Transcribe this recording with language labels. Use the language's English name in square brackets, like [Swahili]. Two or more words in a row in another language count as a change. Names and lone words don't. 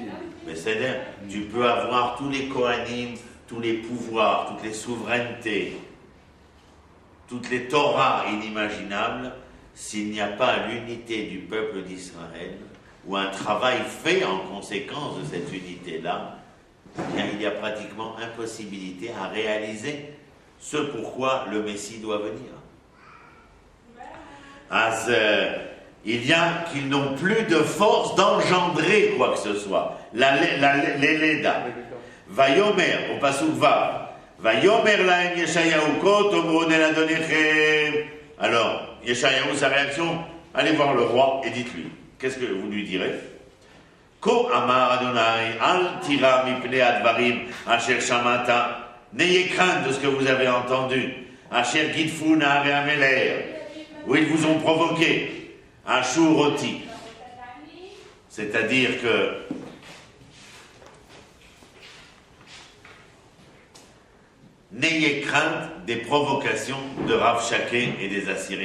[French] Mais c'est-à-dire, tu peux avoir tous les Kohanim, tous les pouvoirs, toutes les souverainetés, toutes les Torahs inimaginables, s'il n'y a pas l'unité du peuple d'Israël, ou un travail fait en conséquence de cette unité-là, bien, il y a pratiquement impossibilité à réaliser ce pourquoi le Messie doit venir. Il y a qu'ils n'ont plus de force d'engendrer quoi que ce soit. L'Eleda. Vayomer, au Pasuk Vav. [Hebrew] ויאמר להם ישעיהו כה תאמרון אל אדוניכם. [French] Alors, Yeshayahu, sa réaction, allez voir le roi et dites-lui. Qu'est-ce que vous lui direz? [Hebrew] כה אמר אדני אל תירא מפני הדברים אשר שמעת. [French] N'ayez crainte de ce que vous avez entendu. [Hebrew] אשר גדפו נערי המלך. [French] Où ils vous ont provoqué. [Hebrew] Ashuroti. [French] C'est-à-dire que n'ayez crainte des provocations de Rav Shaké et des Assyriens.